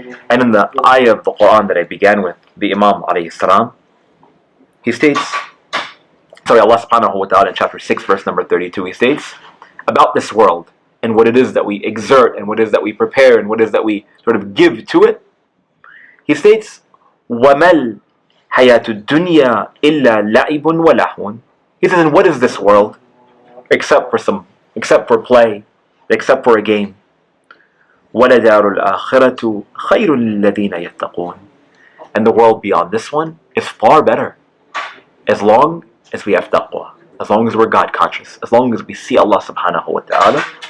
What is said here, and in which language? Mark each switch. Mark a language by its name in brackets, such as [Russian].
[English] And in the ayah of the Qur'an that I began with, the Imam alayhi salam, he states, Allah subhanahu wa ta'ala in chapter 6 verse number 32, he states about this world and what it is that we exert and what it is that we prepare and what it is that we sort of give to it. He states, [Arabic] وَمَا الْحَيَاةُ الدُّنْيَا إِلَّا لَعِبٌ وَلَهْوٌ. [English] He says, and what is this world except for play, except for a game? [Arabic] وَلَدَارُ الْآخِرَةُ خَيْرٌ لِلَّذِينَ يَتَّقُونَ. [English] And the world beyond this one is far better, as long as we have taqwa, as long as we're God conscious, as long as we see Allah subhanahu wa ta'ala.